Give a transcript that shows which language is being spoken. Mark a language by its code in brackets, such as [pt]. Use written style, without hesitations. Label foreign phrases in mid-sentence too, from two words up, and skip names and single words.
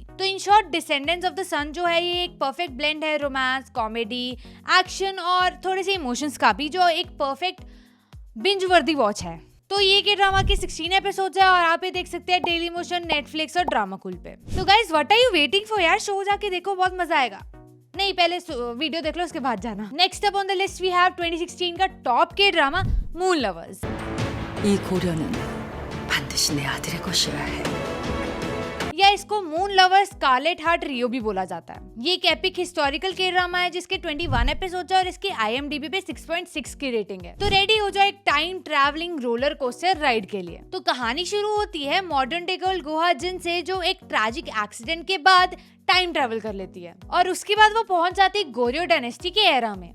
[hi] तो [en] in short, [hi] डिसेंडेंट्स ऑफ द सन जो है ये एक [en] perfect blend [hi] है [en] romance, comedy, action [hi] और थोड़े से इमोशंस का भी, जो एक [en] perfect binge worthy watch [hi] है। तो ये [en] K drama [hi] के 16 एपिसोड्स है और आप ये देख सकते हैं डेली मोशन, नेटफ्लिक्स और ड्रामा कूल पे। तो [en] guys, what are you waiting for [hi] यार? शो जाके देखो, बहुत मजा आएगा। नहीं, पहले वीडियो देख लो उसके बाद जाना। [en] next up on the list we have [hi] 2016 का टॉप [en] K drama [hi] मून लवर्स। [ko] 이 고려는 반드시 내 아들의 것이어야 해. [hi] या इसको मून लवर स्कारलेट हार्ट रियो भी बोला जाता है। ये एक [en] epic historical K drama [hi] है जिसके 21 एपिसोड है और इसके IMDb पे 6.6 की रेटिंग है। तो रेडी हो जाओ एक [en] time traveling roller coaster ride [hi] के लिए। तो कहानी शुरू होती है [en] modern day girl [hi] गुहा जिन से, जो एक [en] tragic accident [hi] के बाद [en] time travel [hi] कर लेती है और उसके बाद वो पहुंच जाती है गोरियो डायनेस्टी के एरा में।